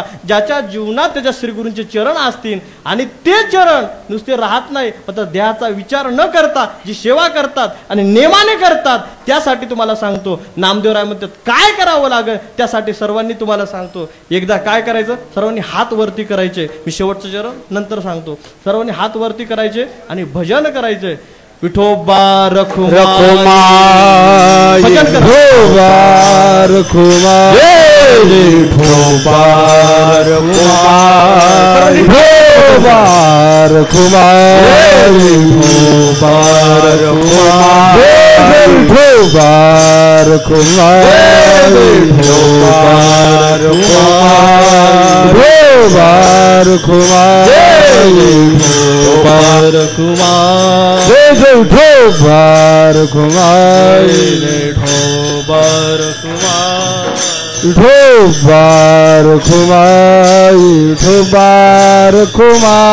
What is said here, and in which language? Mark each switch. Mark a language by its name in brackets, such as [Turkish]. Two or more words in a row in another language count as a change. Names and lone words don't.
[Marathi] ज्याच्या जीवनात त्याच्या श्रीगुरूंचे चरण असतील आणि ते चरण नुसते राहत नाही तर देहाचा विचार न करता जी सेवा करतात आणि नेमाने करतात, त्यासाठी तुम्हाला सांगतो नामदेवराय म्हणतात काय करावं लागेल. त्यासाठी सर्वांनी तुम्हाला सांगतो एकदा काय करायचं, सर्वांनी हात वरती करायचे. मी शेवटचं चरण नंतर सांगतो. सर्वांनी हात वरती करायचे आणि भजन करायचे. विठोबा रखुमा विठोबा रखुमा विठोबा रखुमा विठोबा रखुमा विठोबा रखुमा विठोबा रखुमा विठोबा रखुमा विठोबा रखुमा विठोबा रखुमा विठोबा रखुमा विठोबा रखुमा विठोबा रखुमा विठोबा रखुमा